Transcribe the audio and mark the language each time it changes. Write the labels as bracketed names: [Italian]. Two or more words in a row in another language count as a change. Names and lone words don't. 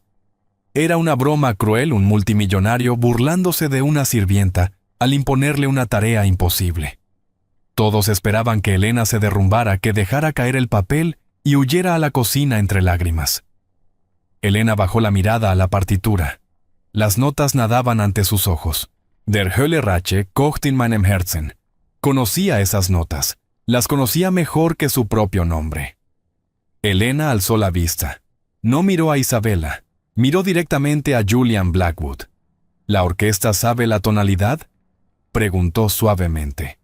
[Spanish] Era una broma cruel, un multimillonario burlándose de una sirvienta al imponerle una tarea imposible. Todos esperaban que Elena se derrumbara, que dejara caer el papel y huyera a la cocina entre lágrimas. Elena bajó la mirada a la partitura. Las notas nadaban ante sus ojos. [German] Der Hölle Rache kocht in meinem Herzen. [Spanish] Conocía esas notas. Las conocía mejor que su propio nombre. Elena alzó la vista. No miró a Isabela. Miró directamente a Julian Blackwood. «¿La orquesta sabe la tonalidad?», preguntó suavemente.